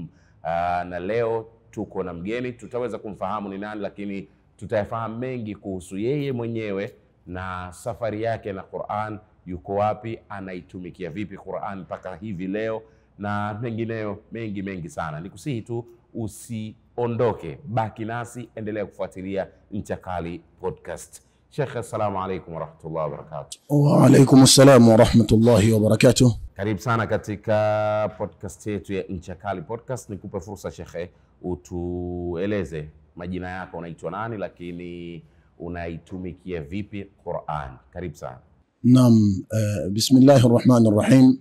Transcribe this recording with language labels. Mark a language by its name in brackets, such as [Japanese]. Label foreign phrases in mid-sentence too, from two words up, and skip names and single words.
[Swahili] Na leo tuko na mgeni, tutaweza kumfahamu ni nani, lakini tutayafahamu mengi kuhusu yeye mwenyewe na safari yake na Qur'an, yuko wapi, anaitumikia vipi Qur'an mpaka hivi leo, na mengineyo mengi sana. Nikusihi tu usiondoke, baki nasi, endelea kufuatilia Nchakali Podcast. Sheikh, [Arabic] السلام عليكم ورحمة الله وبركاته. وعليكم السلام ورحمة الله وبركاته. [Swahili] Karibu sana katika podcast yetu ya Nchakali Podcast. Nikupe fursa Sheikh, utueleze majina yako, unaitwa nani, lakini unaitumikia vipi Qur'an? Karibu sana. [Arabic] نعم، بسم الله الرحمن الرحيم.